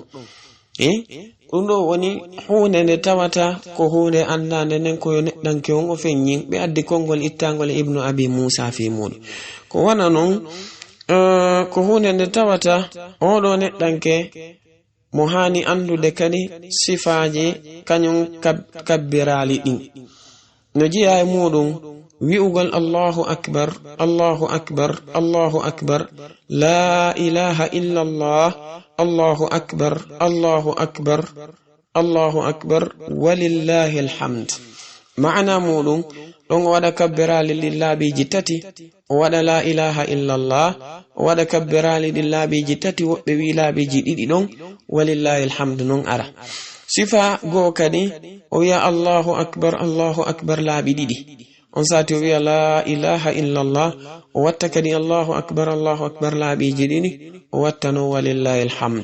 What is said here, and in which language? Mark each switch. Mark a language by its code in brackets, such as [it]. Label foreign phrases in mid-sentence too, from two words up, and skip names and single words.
[ff] ɗum ɗo woni hunde nde tawata ko hunde andande nden koyo neɗɗanke on o feññin ɓe addi konngol ittangol e ibnu abi musa fi muɗum. ko wana noon ko hunde nde tawata oɗo neɗɗanke mo hani andude kadi sifaji kañum kabbirali ɗin no jiya e muɗum wi'ugol [ar] الله أكبر الله أكبر الله أكبر لا إله إلا الله الله أكبر الله أكبر الله أكبر ولله الحمد. [ff] ma'ana muɗum ɗon o waɗa kabbirali ɗin laabiji tati, o waɗa [ar] لا إله إلا الله, [ff] o waɗa kabbirali ɗin laabiji tati, woɓɓe wi laabiji ɗiɗi ɗon [ar] ولله الحمد [ff] non ara. sifa goo kadi o wiya [ar] الله أكبر [ff] laabi ɗiɗi, on sati o wiya [ar] لا إله إلا الله, [ff] o watta kadi [ar] الله أكبر [ff] laabiji ɗiɗi, o watta no [ar] ولله الحمد.